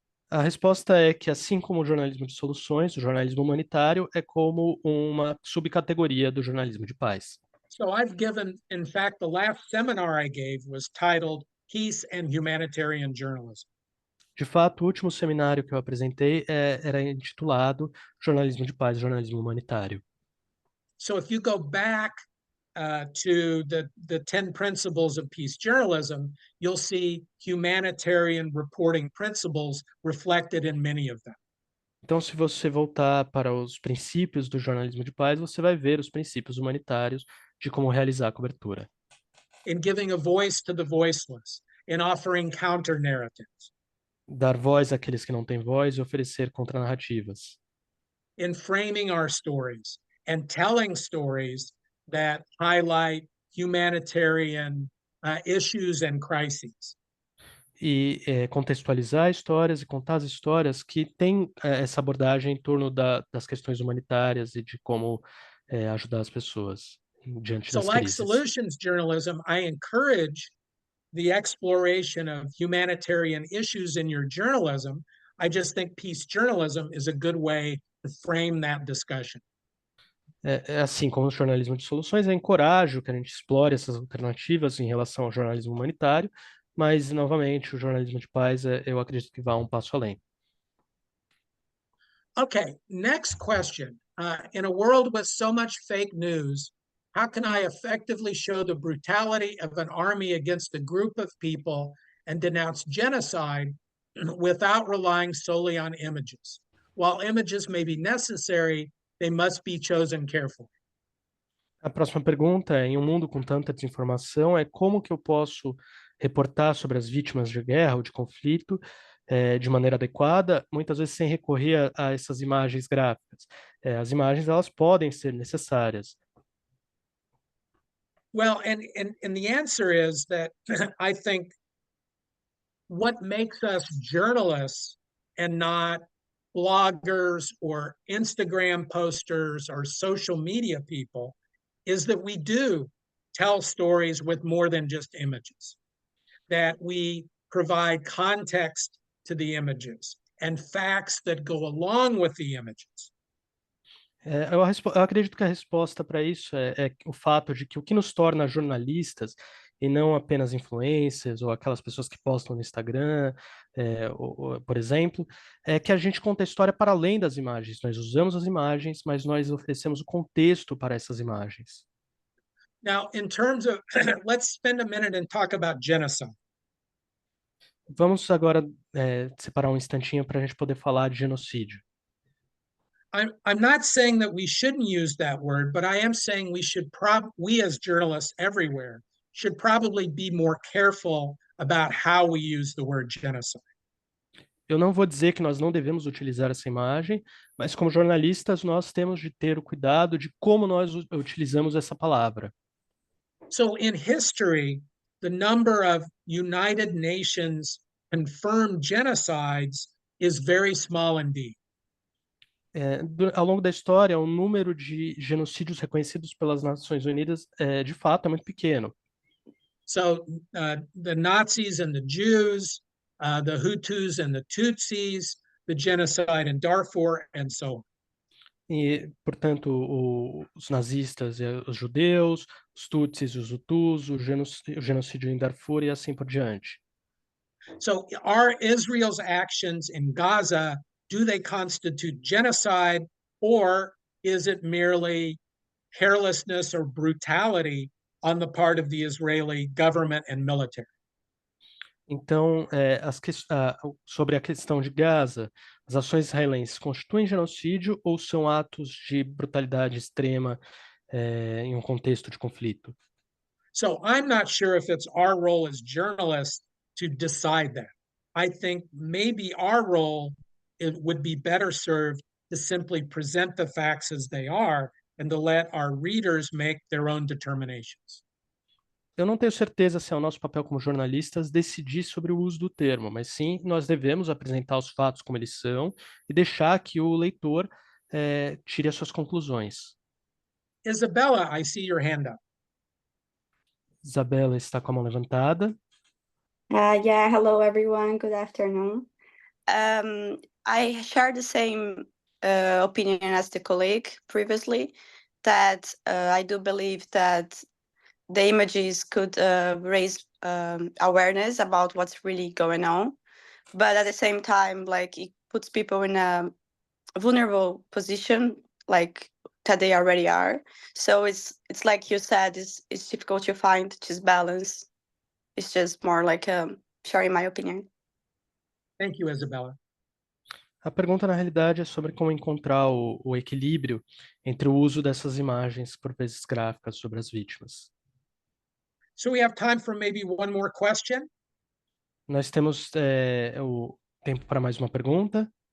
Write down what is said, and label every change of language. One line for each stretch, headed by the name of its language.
Portuguese: A resposta é que, assim como o jornalismo de soluções, o jornalismo humanitário é como uma subcategoria do jornalismo de paz.
English: So I've given, in fact, the last seminar I gave was titled Peace and Humanitarian Journalism.
Portuguese: De fato, o último seminário que eu apresentei era intitulado Jornalismo de Paz e Jornalismo Humanitário.
English: So if you go back to the 10 principles of peace journalism, you'll see humanitarian reporting principles reflected in many of them.
Portuguese: Então, se você voltar para os princípios do jornalismo de paz, você vai ver os princípios humanitários de como realizar a cobertura.
English: In giving a voice to the voiceless, in offering counter narratives,
Portuguese: Dar voz àqueles que não têm voz e oferecer contranarrativas.
English: in framing our stories and telling stories that highlight humanitarian issues and crises.
Portuguese: E contextualizar histórias e contar as histórias que têm essa abordagem em torno das questões humanitárias e de como ajudar as pessoas diante
English: So,
Portuguese: das
English: like
Portuguese: crises.
English: solutions journalism, I encourage the exploration of humanitarian issues in your journalism. I just think peace journalism is a good way to frame that discussion.
Portuguese: Assim como o jornalismo de soluções, eu encorajo que a gente explore essas alternativas em relação ao jornalismo humanitário, mas, novamente, o jornalismo de paz, eu acredito que vá um passo além.
English: Okay, next question. In a world with so much fake news, how can I effectively show the brutality of an army against a group of people and denounce genocide without relying solely on images? While images may be necessary, they must be chosen carefully.
Portuguese: A próxima pergunta é, em um mundo com tanta desinformação, é como que eu posso reportar sobre as vítimas de guerra ou de conflito de maneira adequada, muitas vezes sem recorrer a essas imagens gráficas. As imagens, elas podem ser necessárias.
English: Well, and the answer is that I think what makes us journalists and not bloggers or Instagram posters or social media people is that we do tell stories with more than just images, that we provide context to the images and facts that go along with the images.
Portuguese: Eu acredito que a resposta para isso é o fato de que o que nos torna jornalistas e não apenas influencers ou aquelas pessoas que postam no Instagram, por exemplo, é que a gente conta a história para além das imagens. Nós usamos as imagens, mas nós oferecemos o contexto para essas imagens.
English: Now, in terms of, let's spend a minute and talk about genocide.
Portuguese: Vamos agora separar um instantinho para a gente poder falar de genocídio.
English: I'm not saying that we shouldn't use that word, but I am saying we as journalists everywhere should probably be more careful about how we use the word genocide.
Portuguese: Eu não vou dizer que nós não devemos utilizar essa imagem, mas como jornalistas nós temos de ter o cuidado de como nós utilizamos essa palavra.
English: So in history, the number of United Nations confirmed genocides is very small indeed.
Portuguese: Ao longo da história, o número de genocídios reconhecidos pelas Nações Unidas, de fato, é muito pequeno.
English: So the Nazis and the Jews, the Hutus and the Tutsis, the genocide in Darfur, and so on.
Portuguese: E, portanto, os nazistas e os judeus, os Tutsis e os Hutus, o genocídio em Darfur e assim por diante.
English: So are Israel's actions in Gaza, do they constitute genocide, or is it merely carelessness or brutality on the part of the Israeli government and military?
Portuguese: Então, sobre a questão de Gaza, as ações israelenses constituem genocídio ou são atos de brutalidade extrema em um contexto de conflito?
English: So I'm not sure if it's our role as journalists to decide that. I think maybe our role would be better served to simply present the facts as they are and to let our readers make their own determinations.
Portuguese: Eu não tenho certeza se é o nosso papel como jornalistas decidir sobre o uso do termo, mas sim, nós devemos apresentar os fatos como eles são e deixar que o leitor tire as suas conclusões.
English: Isabella, I see your hand up.
Portuguese: Isabela está com a mão levantada.
English: Yeah, hello everyone. Good afternoon. I share the same opinion as the colleague previously, that I do believe that the images could raise awareness about what's really going on, but at the same time, like, it puts people in a vulnerable position, like that they already are. So it's like you said, it's difficult to find this balance. It's just more like sharing my opinion. Thank you, Isabella.
Portuguese: A pergunta, na realidade, é sobre como encontrar o equilíbrio entre o uso dessas imagens, por vezes gráficas, sobre as vítimas.
English: So we have time for maybe one more question.
Portuguese: Nós temos o tempo para mais uma pergunta.